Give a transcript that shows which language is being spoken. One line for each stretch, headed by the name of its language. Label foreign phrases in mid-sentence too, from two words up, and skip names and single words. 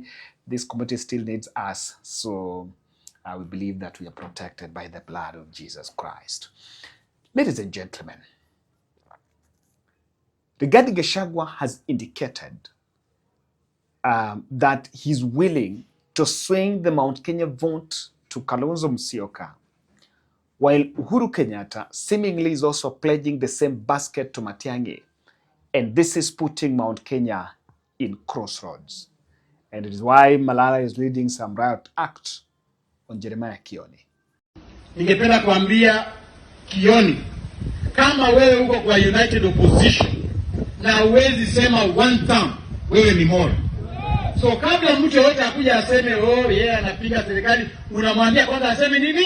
English: This community still needs us, so we believe that we are protected by the blood of Jesus Christ. Ladies and gentlemen, Rigathi Gachagua has indicated that he's willing to swing the Mount Kenya vote to Kalonzo Musyoka, while Uhuru Kenyatta seemingly is also pledging the same basket to Matian'gi. And this is putting Mount Kenya in crossroads. And it is why Malala is leading some riot act on Jeremiah Kioni.
Swahili: Ningependa kuambia Kioni, kama wewe uko kwa United Opposition na uwezi sema
English: one term,
Swahili: wewe ni moro. So kabla mtu yote akuja aseme yeye anapinga serikali, unamwambia kwanza aseme nini?